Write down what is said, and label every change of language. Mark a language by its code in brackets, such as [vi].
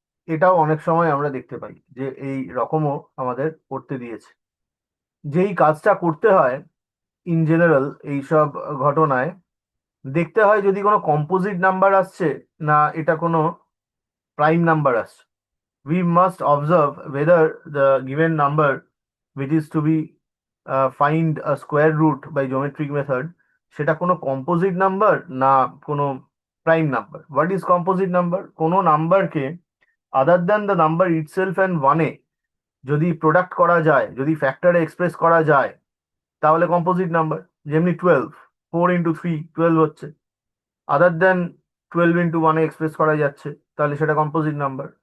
[bn] এটাও অনেক সময় আমরা দেখতে পাই যে এই রকমও আমাদের করতে দিয়েছে। যেই কাজটা করতে হয় [en] in general [bn] এইসব ঘটনায়, দেখতে হয় যদি কোনো কম্পোজিট নাম্বার আসছে না এটা কোনো প্রাইম নাম্বার আসছে। [en] We must observe whether the given number which is to be find a square root by geometric method [bn] সেটা কোনো কম্পোজিট নাম্বার না কোনো prime number. [en] What is composite number? [bn] কোনো নাম্বারকে [en] other than the number itself and ওয়ানে [bn] যদি product করা যায়, যদি ফ্যাক্টরে এক্সপ্রেস করা যায়, তাহলে কম্পোজিট নাম্বার। যেমনি 12, 4 × 3 12 হচ্ছে, আদার দেন 12 × 1 এক্সপ্রেস করা যাচ্ছে, তাহলে সেটা কম্পোজিট নাম্বার।